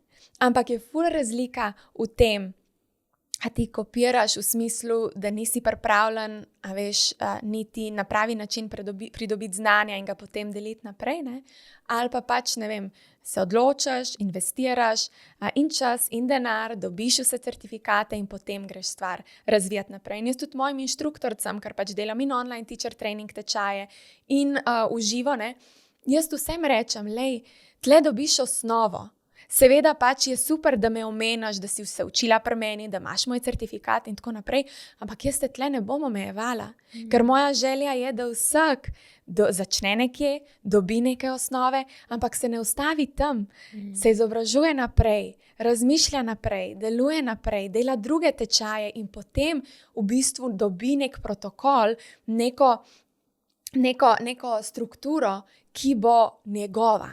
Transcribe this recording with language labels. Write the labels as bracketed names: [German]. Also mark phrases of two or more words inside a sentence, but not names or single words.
[Slovenian] Ampak je ful razlika v tem, a ti kopiraš v smislu, da nisi pripravljen, niti na pravi način pridobiti znanja in ga potem deliti naprej, ne? Ali pa pač, ne vem, se odločaš, investiraš in čas in denar, dobiš vse certifikate in potem greš stvar razvijati naprej. In jaz tudi mojim inštruktorcem, ker pač delam in [English] online teacher training [Slovenian] tečaje in v živo, ne? Jaz vsem rečem, lej, tle dobiš osnovo. Seveda pač je super, da me omenaš, da si se učila pri meni, da imaš moj certifikat in tako naprej, ampak jaz te tle ne bom omejevala, ker moja želja je, da vsak začne nekje, dobi neke osnove, ampak se ne ustavi tam, se izobražuje naprej, razmišlja naprej, deluje naprej, dela druge tečaje in potem v bistvu dobi nek protokol, neko strukturo, ki bo njegova.